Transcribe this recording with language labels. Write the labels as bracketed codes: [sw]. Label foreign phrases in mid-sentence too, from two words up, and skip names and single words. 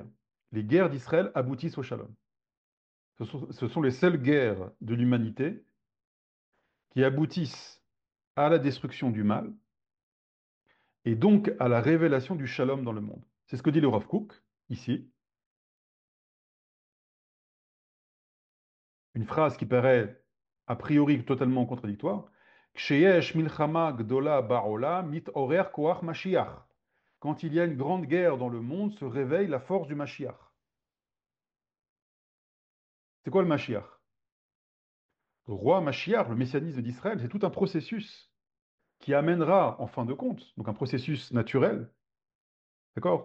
[fr] Les guerres d'Israël aboutissent au shalom. Ce sont les seules guerres de l'humanité qui aboutissent à la destruction du mal et donc à la révélation du shalom dans le monde. C'est ce que dit le Rav Kook, ici. Une phrase qui paraît a priori totalement contradictoire. [he] כשיש מלחמה גדולה בעולם מתעורר כח משיח. [fr] Quand il y a une grande guerre dans le monde, se réveille la force du Mashiach. C'est quoi le Mashiach? Le roi Mashiach, le messianisme d'Israël, c'est tout un processus qui amènera, en fin de compte, donc un processus naturel, d'accord?